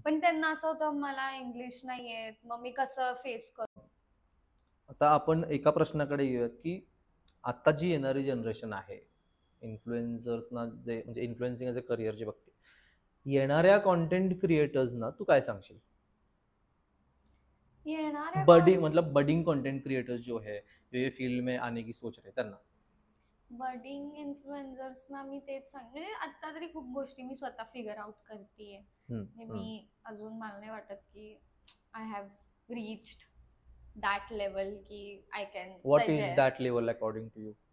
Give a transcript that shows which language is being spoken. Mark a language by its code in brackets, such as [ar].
[mr] पण त्यांना असं होतं मला इंग्लिश नाही येत, मग मी कसं फेस करू. आता आपण एका प्रश्नाकडे येऊयात की आता जी येणारी जनरेशन आहे, इन्फ्लुएन्सर्सना जे म्हणजे इन्फ्लुएन्सिंग ॲज अ करिअर जे बघते, येणाऱ्या कॉन्टेंट क्रिएटर्सना तू काय सांगशील? येणाऱ्या [hi] मतलब बडिंग कंटेंट क्रिएटर्स जो है जो ये फील्ड में आने की सोच रहे त्यांना [mr] बडिंग इन्फ्लुएन्सर्सना मी तेच म्हणजे आता तरी खूप गोष्टी मी स्वतः फिगर आउट करतेय. मी अजून मला नाही वाटत की [en] I have reached that level की I can what is that level according to you?